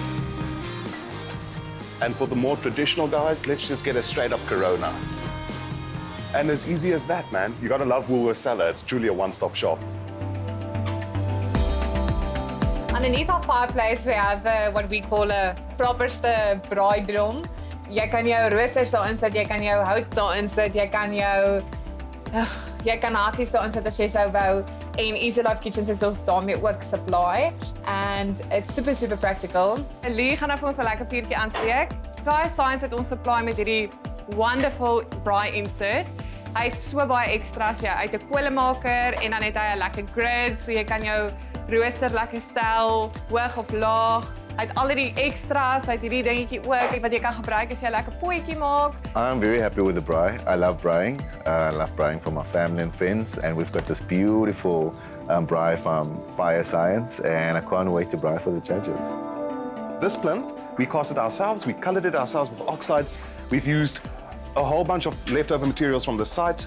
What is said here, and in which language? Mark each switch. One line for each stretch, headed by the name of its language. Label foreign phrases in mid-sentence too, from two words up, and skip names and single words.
English: And for the more traditional guys, let's just get a straight-up Corona. And as easy as that, man. You gotta love Woolworths Cellar. It's truly a one-stop shop. I Underneath our fireplace, we have what we call a
Afrikaans: properste braaibron. Jy kan jou roosters daarin sit, jy kan jou hout daarin sit, jy kan hakies daarin sit as jy sou wou. En Easy Life Kitchens het ons daarmee ook supply.
English: And it's super, super practical.
Afrikaans: Lee gaan nou vir ons 'n lekker vuurtjie aansteek. Fire Science het ons supply met hierdie wonderful braai insert. Hy het so baie extras, ja, uit 'n kolemaker en dan het hy 'n lekker grid, so jy kan jou rooster lekker stel, hoog of laag. Hy het al die extras, hy het hierdie dingetjie ook wat jy kan gebruik as jy 'n lekker potjie maak.
English: I'm very happy with the braai. I love braaiing. I love braaiing for my family and friends, and we've got this beautiful braai from Fire Science, and I can't wait to braai for the judges. This plinth, we cast it ourselves, we colored it ourselves with oxides. We've used a whole bunch of leftover materials from the site.